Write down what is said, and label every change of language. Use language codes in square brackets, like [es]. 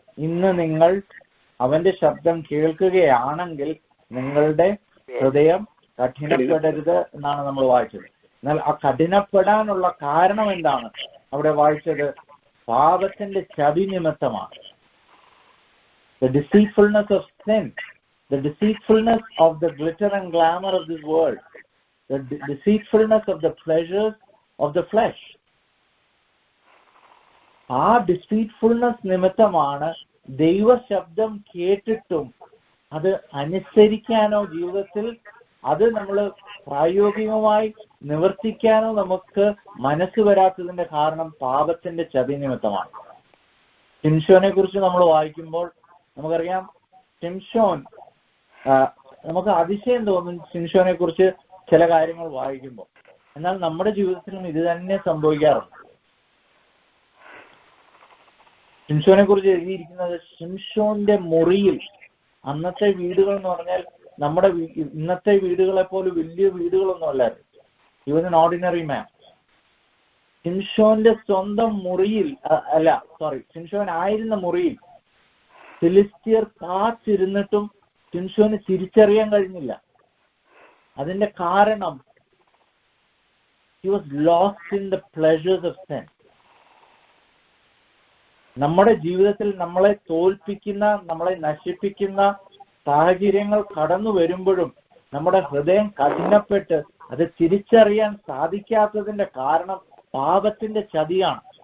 [ml] ഇന്ന് നിങ്ങൾ അവന്റെ ശബ്ദം കേൾക്കുകയാണെങ്കിൽ നിങ്ങളുടെ ഹൃദയം കഠിനപ്പെടരുത് എന്നാണ് നമ്മൾ വായിച്ചത്. എന്നാൽ ആ കഠിനപ്പെടാനുള്ള കാരണം എന്താണ്? അവിടെ വായിച്ചത് പാപത്തിന്റെ ചതി നിമിത്തമാണ്. [en] The deceitfulness of sin, the deceitfulness of the glitter and glamour of this world, the deceitfulness of the pleasures of the flesh. [ml] ആ ഡിസീറ്റ്ഫുൾനെസ് നിമിത്തമാണ് ദൈവശബ്ദം കേട്ടിട്ടും അത് അനുസരിക്കാനോ ജീവിതത്തിൽ അത് നമ്മൾ പ്രായോഗികമായി നിവർത്തിക്കാനോ നമുക്ക് മനസ്സ് വരാത്തതിന്റെ കാരണം പാപത്തിന്റെ ചതി നിമിത്തമാണ്. ശിംശോനെ കുറിച്ച് നമ്മൾ വായിക്കുമ്പോൾ നമുക്കറിയാം, ശിംശോൻ, നമുക്ക് അതിശയം തോന്നും ശിംശോനെ കുറിച്ച് ചില കാര്യങ്ങൾ വായിക്കുമ്പോൾ. എന്നാൽ നമ്മുടെ ജീവിതത്തിലും ഇത് തന്നെ സംഭവിക്കാറുണ്ട്. ശിംശോനെ കുറിച്ച് എഴുതിയിരിക്കുന്നത് ശിംശോന്റെ മുറിയിൽ, അന്നത്തെ വീടുകൾ എന്ന് പറഞ്ഞാൽ നമ്മുടെ ഇന്നത്തെ വീടുകളെ പോലെ വലിയ വീടുകളൊന്നും അല്ലായിരുന്നു. [en] He was an ordinary man. [ml] ശിംശോന്റെ സ്വന്തം മുറിയിൽ ശിംശോൻ ആയിരുന്ന മുറിയിൽ ഫിലിസ്തീയർ കാത്തിരുന്നിട്ടും ശിംശോന് തിരിച്ചറിയാൻ കഴിഞ്ഞില്ല. അതിന്റെ കാരണം [en] he was lost in the pleasures of sin. [ml] നമ്മുടെ ജീവിതത്തിൽ നമ്മളെ തോൽപ്പിക്കുന്ന, നമ്മളെ നശിപ്പിക്കുന്ന സാഹചര്യങ്ങൾ കടന്നു വരുമ്പോഴും നമ്മുടെ ഹൃദയം കഠിനപ്പെട്ട് അത് തിരിച്ചറിയാൻ സാധിക്കാത്തതിന്റെ കാരണം പാപത്തിന്റെ ചതിയാണ്.